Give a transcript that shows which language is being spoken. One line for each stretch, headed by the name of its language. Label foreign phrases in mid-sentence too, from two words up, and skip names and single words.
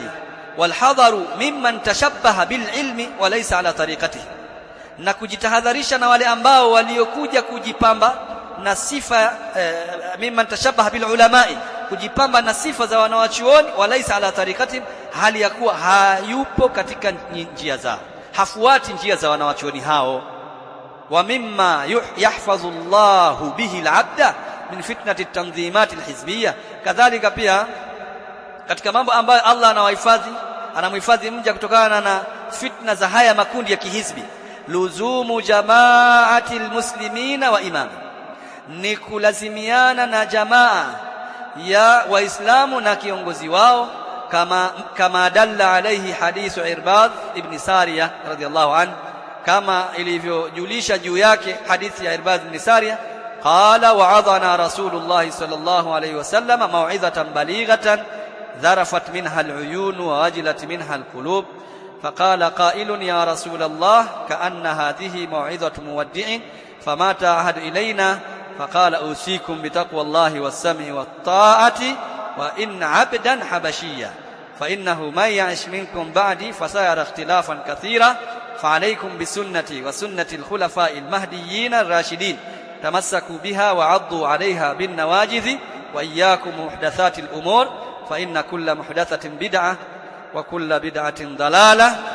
Arabic: والحذر ممن تشبه بالعلم وليس على طريقته,
Swahili: na kujitahadharisha na wale ambao waliokuja kujipamba na sifa
Arabic: ممن تشبه بالعلماء,
Swahili: kujipamba na sifa za wanawachuoni,
Arabic: وليس على طريقتهم,
Swahili: hali ya kuwa hayupo katika njia zao, hafuati njia za wanawachuoni hao.
Arabic: ومما يحفظ الله به العبد من فتنة التنظيمات الحزبية,
Swahili: kadhalika pia katika mambo ambayo Allah anamhifadhi mja kutokana na fitna za haya makundi ya kihizbi,
Arabic: لزوم جماعة المسلمين وإمام,
Swahili: ni kulazimiana na jamaa ya waislamu na kiongozi wao,
Arabic: كما دل عليه حديث عرباض بن سارية رضي الله عنه,
Swahili: kama ilivyojulisha juu yake hadithi ya Irbad ibn Sariya,
Arabic: قال وعظنا رسول الله صلى الله عليه وسلم موعظة بليغة ذرفت منها العيون ووجلت منها القلوب، فقال قائل يا رسول الله كأن هذه موعظة مودع فما تعهد إلينا؟ فقال أوصيكم بتقوى الله والسمع والطاعة وإن عبدا حبشيا، فإنه من يعش منكم بعدي فسيرى اختلافا كثيرا، فعليكم بسنتي وسنة الخلفاء المهديين الراشدين، تمسكوا بها وعضوا عليها بالنواجذ، وإياكم محدثات الأمور، فإن كل محدثة بدعة وكل بدعة ضلالة.